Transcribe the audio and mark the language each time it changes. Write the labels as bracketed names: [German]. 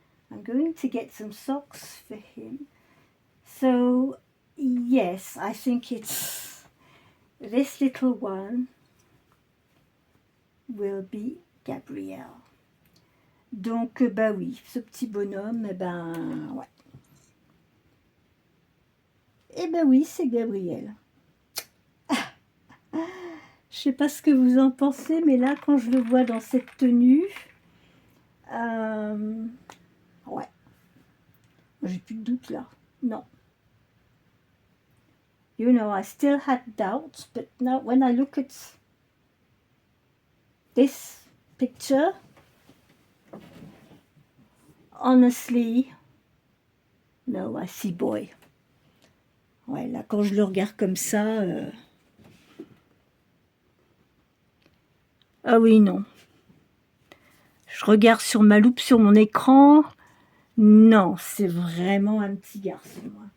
[English] I'm going to get some socks for him. So, yes, I think it's this little one will be Gabriel. [French] Donc, bah oui, ce petit bonhomme, ben, ouais. Eh ben oui, c'est Gabriel. Je sais pas ce que vous en pensez, mais là, quand je le vois dans cette tenue, ouais. J'ai plus de doute là. Non. [English] You know, I still had doubts, but now when I look at this picture, honestly, no, I see boy. [French] Ouais, là, quand je le regarde comme ça... Ah oui, non. Je regarde sur ma loupe, sur mon écran. Non, c'est vraiment un petit garçon.